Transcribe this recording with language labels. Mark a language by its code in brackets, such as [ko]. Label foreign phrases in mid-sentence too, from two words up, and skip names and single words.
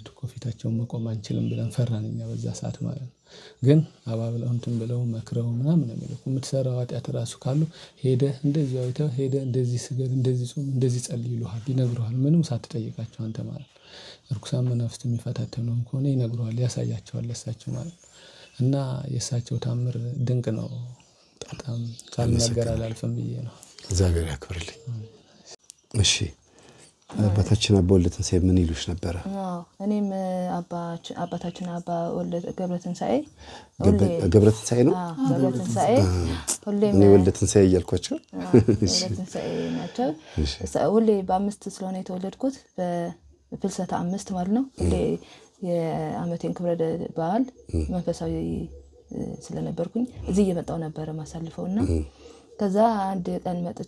[am] ፊታቸውን መቆም አንችልም ብለን ፈራን እኛ በዛ ሰዓት ማለት ነው። ግን አባብለው እንትን ብለው መክረው ምናምን የሚለው የምትሰራው ኃጢአት ራሱ ካሉ ሄደህ እንደዚህ አይተህ ሄደህ እንደዚህ ስገድ እንደዚህ ጾም እንደዚህ ጸልይ ይሉሃል ይነግሩሃል ምንም ሳትጠይቃቸው አንተ ማለት ነው። እርኩሳን መናፍስት የሚፈታተኑም ከሆነ ይነግሩሃል ያሳያቸዋል ለእሳቸው ማለት ነው። እና የእሳቸው ታምር ድንቅ ነው። በጣም ሳልናገር አላልፍም ብዬ ነው። እግዚአብሔር ያክብርልኝ። እሺ አባታችን አባ ወልደ ትንሳኤ ምን ይሉሽ ነበረ? እኔም አባታችን አባ ወልደ ገብረ ትንሳኤ ገብረ ትንሳኤ ነው ገብረ ትንሳኤ ሁሌም እኔ ወልደ ትንሳኤ እያልኳቸው ወልደ ትንሳኤ ናቸው። ሁሌ በ5 ስለሆነ የተወለድኩት በፍልሰታ 5 ማለት ነው። ሁሌ የአመቴን ክብረ በዓል መንፈሳዊ ስለነበርኩኝ እዚህ እየመጣው ነበር ማሳልፈውና ከዛ አንድ ቀን መጥቼ